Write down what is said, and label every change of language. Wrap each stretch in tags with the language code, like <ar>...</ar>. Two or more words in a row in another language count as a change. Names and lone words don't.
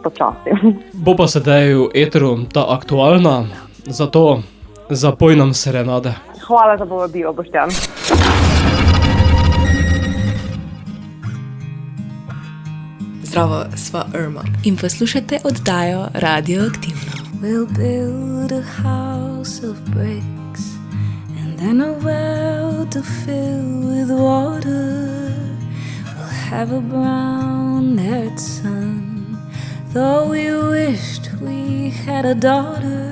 <sl>Bo pa sedaj v eteru ta aktualna, zato zapoj nam Serenade. Hvala za povabilo, Boštjan. Zdravo, sva Irma. In poslušate oddajo Radioaktivno.</sl> <en>We'll build a house of bricks and then a well to fill with water. We'll have a brown-haired son, though we wished we had a daughter.</en>